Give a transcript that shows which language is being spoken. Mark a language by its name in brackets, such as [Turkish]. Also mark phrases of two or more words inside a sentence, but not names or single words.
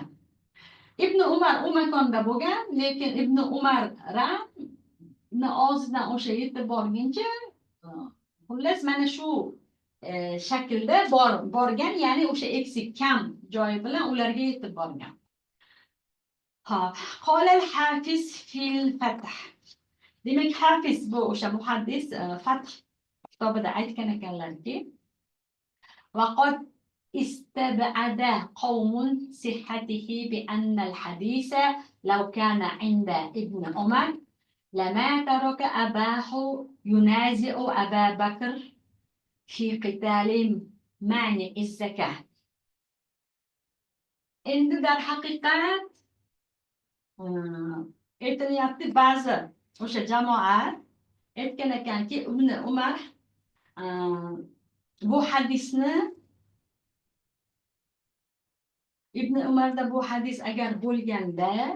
[Uzbek] Ibn Umar u makonda bo'lgan, lekin Ibn Umar og'zidan o'sha yetib borguncha, xullas mana shu shaklda borgan, ya'ni o'sha eksik kam joyi bilan ularga yetib borgan. Hop, [Arabic] قال الحافظ في الفتح. [Uzbek] Demak, Hafiz bu o'sha muhaddis Fath kitobida aytgan ekanlarki, [Arabic] vaqad استبعد قوم صحته بأن الحديث لو كان عند ابن عمر لما ترك أباه ينازع أبا بكر في قتال مانع الزكاة. [Uzbek] Endi dar haqiqat aytilyapti, ba'zi o'sha jamoat aytgan ekanki, Ibn Umar bu hadisni, Ibn Umarda bu hadis agar bo'lganda